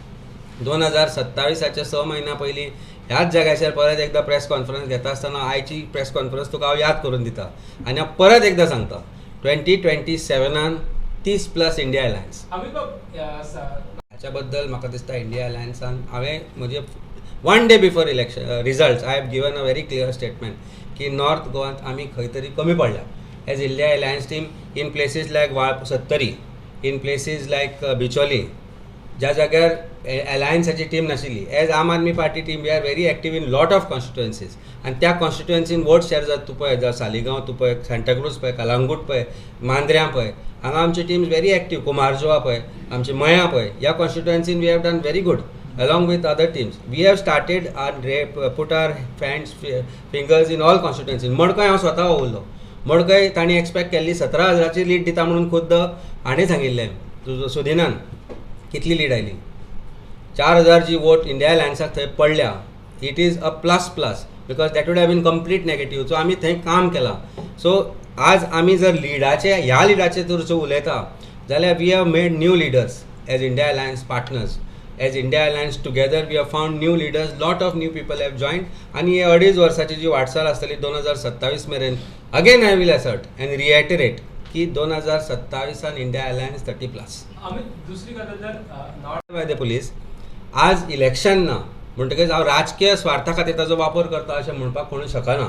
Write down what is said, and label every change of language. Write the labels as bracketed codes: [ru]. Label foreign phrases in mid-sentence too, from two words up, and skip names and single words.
[kok] 2027च्या 6 म्हयन्या पयलीं ह्याच जाग्याचेर परत एकदा [en] press conference [kok] घेता आसतना आयची [en] press conference [kok] तुका हांव याद करून दिता आनी हांव परत एकदा सांगता 2027 30+ इंडिया अलायन्स. अमित बाब हाच्या बद्दल म्हाका दिसता इंडिया अलायन्सान हांवें म्हजे [en] 1 day before election results I have given a very clear statement [kok] की नॉर्थ गोवांत आमी खंय तरी कमी पडल्या [en] as India Alliance team in places like Sattari, in places like Bicholim, [kok] ज्या जाग्यार अलायन्साची टीम नाशिल्ली. [en] as Aam Aadmi Party team we are very active in lot of constituencies [kok] आनी त्या कॉन्स्टिट्युएन्सीन [en] vote share [kok] जाता तूं पळय, जावं सालिगांव तूं पळय, सांताक्रूज पळय, कलांगूट पळय, मांद्र्यां पळय, हांगा आमची टीम्स [en] very active, [kok] कुमारजुआ पळय, आमची मया पळय, ह्या कॉन्स्टिट्युएन्सीन [en] we have done very good along with other teams. We have started put our hands, fingers in all constituencies. [kok] मडकय हांव स्वता उरलो, मडकय तांणी एक्सपेक्ट केल्ली 17,000ची लीड दिता म्हणून खुद्द हाणें सांगिल्लें सुदिनान कितली लीड आयली. 4,000 जी वोट इंडिया अलायन्साक थंय पडल्या. [en] It is a plus because that would have been complete negative. [kok] सो आमी थंय काम केलां. सो आज आमी जर ह्या लिडाचे जर उलयता जाल्यार [en] we have made new leaders as India Alliance partners. As India Alliance together we have found new leaders, lot of new people have joined [kok] आणि हे 2.5 वर्साची जी वाटचाल आसतली 2027 मेरेन [en] again I will assert and reiterate की 2027 इंडिया अलायन्स 30+. [kok] अमित दुसरी गजाल जर नॉर्थ [en] by the police [kok] आज इलेक्शन ना म्हणटकीच हांव राजकीय स्वार्था खातीर ताचो वापर करता अशें म्हणपाक कोणूय शकना.